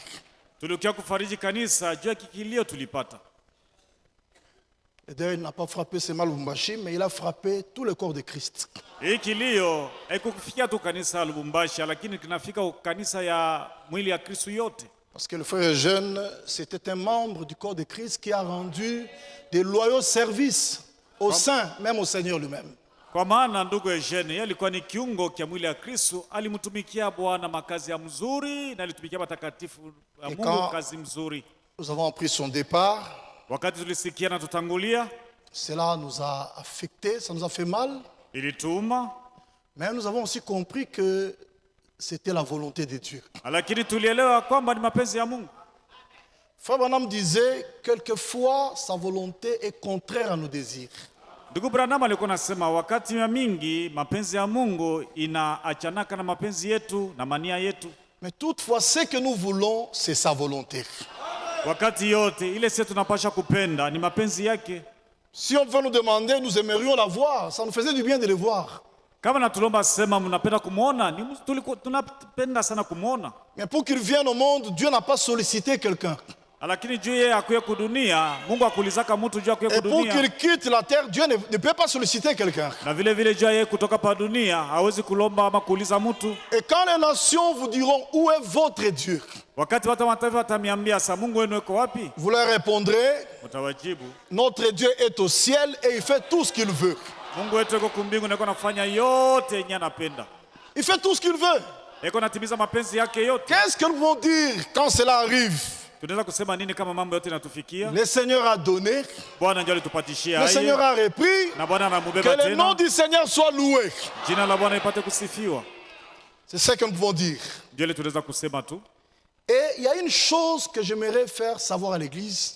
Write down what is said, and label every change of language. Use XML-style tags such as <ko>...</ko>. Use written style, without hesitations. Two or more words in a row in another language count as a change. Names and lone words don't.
<fr>Le deuil n'a pas frappé seulement Lubumbashi, mais il a frappé tout le corps de Christ. Parce que le frère jeune, c'était un membre du corps de Christ qui a rendu des loyaux services au sein, même au Seigneur lui-même.</fr> <sw>Kwa maana ndugu Eugene yeye alikuwa ni kiungo kia mwili ya Kristo, alimtumikia Bwana makazi ya mzuri na alitumikia matakatifu ya Mungu kazi mzuri.</sw> <fr>Nous avons pris son départ.</fr> <sw>Wakati tulisikia na tutangulia,</sw> <fr>cela nous a affecté, ça nous a fait mal.</fr> <sw>Ilituma.</sw> <fr>Mais nous avons aussi compris que c'était la volonté de Dieu.</fr> <sw>Lakini tulielewa kwamba ni mapenzi ya Mungu.</sw> <fr>Frère Branham disait quelquefois sa volonté est contraire à nos désirs.</fr> <sw>Ndugu Branham alikuwa anasema wakati mingi mapenzi ya Mungu inaachanaka na mapenzi yetu na mania yetu.</sw> <fr>Mais toutefois ce que nous voulons c'est sa volonté.</fr> <sw>Wakati yote ile sisi tunapasha kupenda ni mapenzi yake.</sw> <fr>Si on veut nous demander, nous aimerions la voir, ça nous faisait du bien de le voir.</fr> <sw>Kama natulomba sema mnapenda kumuona, ni tunapenda sana kumuona.</sw> <fr>Mais pour qu'il vienne au monde, Dieu n'a pas sollicité quelqu'un.</fr> <sw>Lakini juu yeye akuye kudunia, Mungu akulizaka mtu juu akuye kudunia.</sw> <fr>Et pour qu'il quitte la terre, Dieu ne peut pas solliciter quelqu'un.</fr> <sw>Na vile vile juu yeye kutoka pa dunia hawezi kulomba ama kuuliza mtu.</sw> <fr>Et quand les nations vous diront où est votre Dieu,</fr> <sw>wakati watu wa mataifa watamiambia sa Mungu wenu yuko wapi,</sw> <fr>vous leur répondrez,</fr> <sw>mtawajibu,</sw> <fr>notre Dieu est au ciel et il fait tout ce qu'il veut.</fr> <sw>Mungu wetu yuko kumbingu na yuko anafanya yote yenye anapenda.</sw> <fr>Il fait tout ce qu'il veut.</fr> <sw>Yuko anatimiza mapenzi yake yote.</sw> <fr>Qu'est-ce que nous vont dire quand cela arrive? Le Seigneur a donné, le Seigneur a repris, que le nom du Seigneur soit loué. C'est ce que nous pouvons dire. Et il y a une chose que j'aimerais faire savoir à l'église.</fr>